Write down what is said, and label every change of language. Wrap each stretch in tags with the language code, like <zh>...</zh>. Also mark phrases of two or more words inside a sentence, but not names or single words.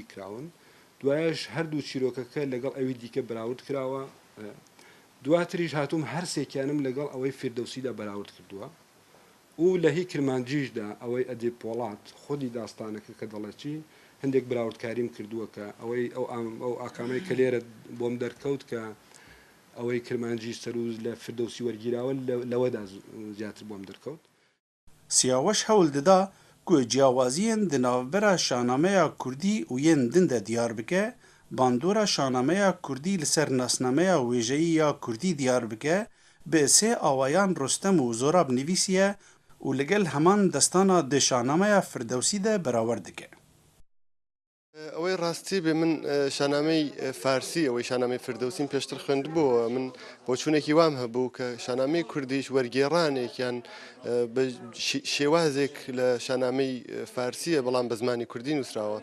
<ckb>کراون دوایش هەردوو چیرۆکەکە لەگەڵ ئەوی دیکە بەراورد کراوە دواتریش هاتووم هەر سێکیانم لەگەڵ ئەوەی فردەوسیدا بەراورد کردووە و لە هی کرمانجیشدا ئەوەی ئەدێ پۆڵات خودی داستانەکە کە دەڵێکی هەندێک براوردکاریم کردووە کە ئەوەی ئەو ئاکامەی کە لێرە بۆم دەرکەوت کە ئەوەی کرمانجی سەروز لە فردەوسی وەرگیراوە لەوەدا زیاتر بۆم دەرکەوت. سیاوەش هەوڵ دەدا</ckb> <ku>ku ciyawaziyên di navbera şahnameya Kurdî û yên din de diyar bike, bandora şahnameya Kurdî li ser nasnameya wêjeyî ya Kurdî diyar bike, bi sê awayan Rostem û Zorab nivîsiye û li gel heman destana di şahnameya Firdewsî de berawer dike.</ku> <ckb>ئەوەی ڕاستی بێ من شانامەی فارسی ئەوەی شانامەی فردەوسیم پێشتر خوێندبووە من بۆ چوونێکی وام هەبوو کە شانامەی کوردیش وەرگێڕانێکیان شێوازێک لە شانامەی فارسیە بەڵام بە زمانی کوردی نووسراوە.</ckb>